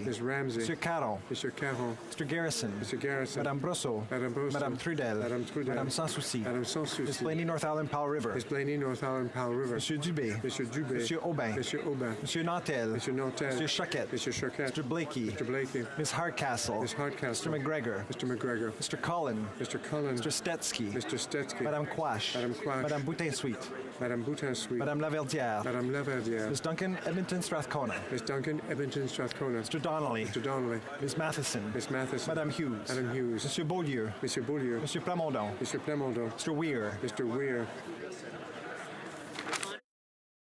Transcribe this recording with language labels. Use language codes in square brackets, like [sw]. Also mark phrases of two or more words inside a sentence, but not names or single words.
[fr] Ramsey. Monsieur Caron. Monsieur Caron. [en] Mr. Garrison. Mr. Garrison. [fr] Madame Brousseau. Madame Brousseau. Madame Trudel. Madame Trudel. Madame Sanssouci. Madame Sanssouci. [en] Miss Blaney, North Island, Powell River. Miss Blaney, North Island, Powell River. [fr] Monsieur Dubé. Monsieur Dubé. Monsieur Aubin. Monsieur Aubin. Monsieur Nantel. Monsieur Nantel. Monsieur Choquette. Monsieur Choquette. [en] Mr. Blakey. Mr. Blakey. Miss Hardcastle. Miss Hardcastle. Mr. McGregor. Mr. McGregor. Mr. Cullen. Mr. Cullen. Mr. Stetsky. Mr. Stetsky. [fr] Madame Quash. Madame Quash. Madame Boutin-Suite. Madame Boutin-Suite. Madame Laverdière. Madame Laverdière. [en] Miss Duncan Edmonton Strathcona. Miss Duncan Edmonton Strathcona. Mr. Donnelly. Mr. Donnelly. Miss Matheson. Miss Matheson. [fr] Madame Hughes. Madame Hughes. Monsieur Beaulieu. Monsieur Beaulieu. Monsieur Plamondon. Monsieur Plamondon. [en] Mr. Weir. Mr. Weir.